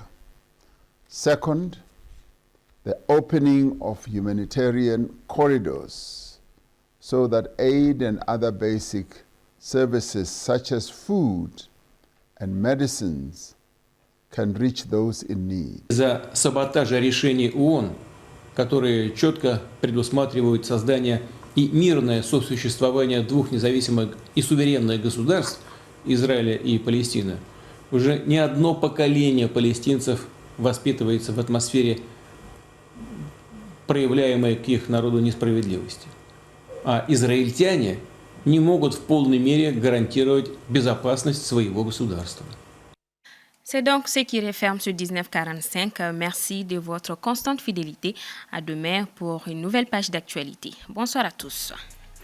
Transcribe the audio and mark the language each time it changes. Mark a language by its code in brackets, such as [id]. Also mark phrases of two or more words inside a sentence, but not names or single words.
[en] Second, the opening of humanitarian corridors so that aid and other basic services such as food and medicines can reach those in need. [ru] За саботажа решений ООН, которые четко предусматривают создание и мирное сосуществование двух независимых и суверенных государств, Израиля и Палестины, уже не одно поколение палестинцев воспитывается в атмосфере, проявляемой к их народу несправедливости. А израильтяне не могут в полной мере гарантировать безопасность своего государства. [fr] C'est donc ce qui referme ce 1945. Merci de votre constante fidélité. À demain pour une nouvelle page d'actualité. Bonsoir à tous.